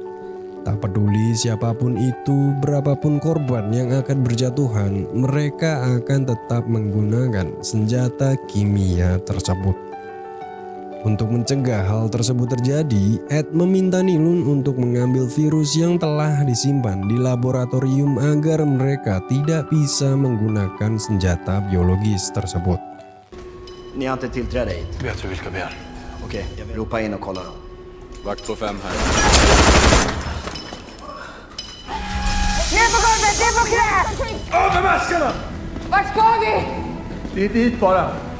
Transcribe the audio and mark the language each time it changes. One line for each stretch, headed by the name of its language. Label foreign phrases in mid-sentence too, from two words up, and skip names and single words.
Indonesian: Tak peduli siapapun itu, berapapun korban yang akan berjatuhan, mereka akan tetap menggunakan senjata kimia tersebut. Untuk mencegah hal tersebut terjadi, Ed meminta Nilun untuk mengambil virus yang telah disimpan di laboratorium agar mereka tidak bisa menggunakan senjata biologis tersebut.
Swedish: Ni har inte tillträde hit. Vet du vilka vi är? Okej, ropa in och kolla dem. Vakt på 5 här. Ner på golvet, ner på knä! Av med maskerna! Vart ska vi? Det är dit bara.